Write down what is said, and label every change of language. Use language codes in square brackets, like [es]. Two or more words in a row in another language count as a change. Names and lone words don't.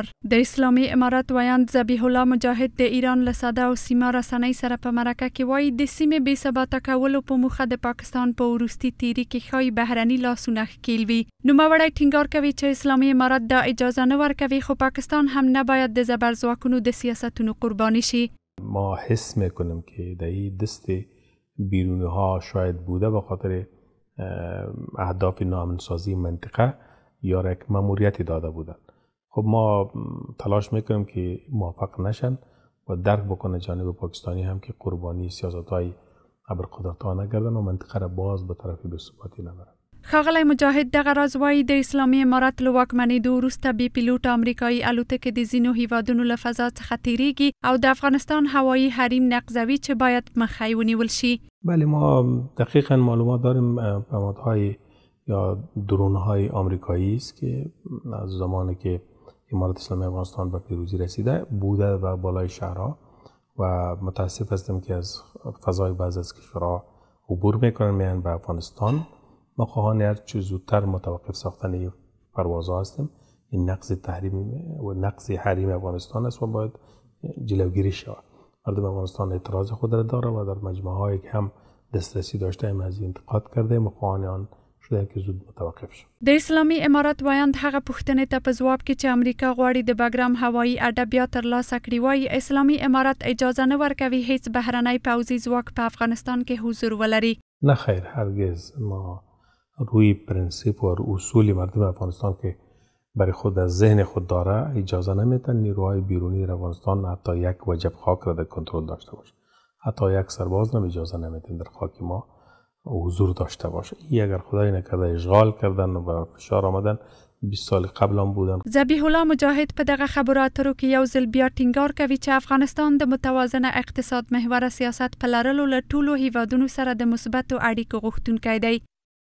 [ps] د اسلامي امارت ویاند ذبیح الله مجاهد د ایران له ساده او سیمه رسنۍ سره په مرکه کې وایي د سیمې بې ثباته کولو په موخه د پاکستان په وروستي تیري کې ښایي بهرني لاسونه ښکیل وي. نوموړی ټینګار کوي چې اسلامي امارت دا اجازه نه ورکوي، خو پاکستان هم نه باید د زبرځواکونو د سیاستونو قربانی شي. [fa] ما حس میکنیم که در این دست بیرونی ها شاید بوده به خاطر اهداف ناامن‌سازی منطقه یا یک ماموریتی داده بودند. خب ما تلاش میکنیم که موفق نشن و درک بکنه جانب پاکستانی هم که قربانی سیاست‌های ابرقدرت‌ها نگردن و منطقه را باز به طرف بی‌ثباتی نبرن. ښاغلی مجاهد دغه راز وایي د اسلامي امارت له واکمنېدو وروسته بې پیلوټه امریکایي الوتکې د ځینو هیوادونو له فضا څخه تیریږي او د افغانستان هوایي حریم نقضوي چې باید مخه ونیول شي. بله، ما دقیقا معلومات داریم پیامدهای یا درونهای آمریکایی است که از زمانی که امارت اسلامی افغانستان به پیروزی رسیده بوده و بالای شهرها و متاسف هستیم که از فضای بعض از کشورها عبور میکنن میان به افغانستان. ما خواهان هر چه زودتر متوقف ساختن پروازها هستیم. این نقض تحریم و نقض حریم افغانستان است و باید جلوگیری شود. مردم افغانستان اعتراض خود را داره و در مجمع‌هایی که هم دسترسی داشته ایم از انتقاد کرده مخواهان آن شده که زود متوقف شد. [ps] د اسلامي امارت ویاند هغه پوښتنې ته په ځواب کې چې امریکا غواړي د باګرام هوایي اډه بیا ترلاسه کړي وایي اسلامي امارت اجازه نه ورکوي هیڅ بهرنی پوځي ځواک په افغانستان کې حضور ولري. [fa] نه خیر، هرگز. ما روی پرنسیپ و اصول مردم افغانستان که برای خود از ذهن خود داره اجازه نمیتن نیروهای بیرونی در افغانستان حتی یک وجب خاک را در کنترل داشته باشه. حتی یک سرباز هم اجازه نمیتن در خاک ما حضور داشته باشه. این اگر خدای نکرده اشغال کردن و فشار آمدن 20 سال قبل هم بودن. [ps] ذبیح الله مجاهد په دغه خبرو اترو کې یو ځل بیا ټینګار کوي چې افغانستان د متوازنه اقتصاد محور سیاست په لرلو له ټولو هیوادونو سره د مثبتو اړیکو غوښتونکی دی.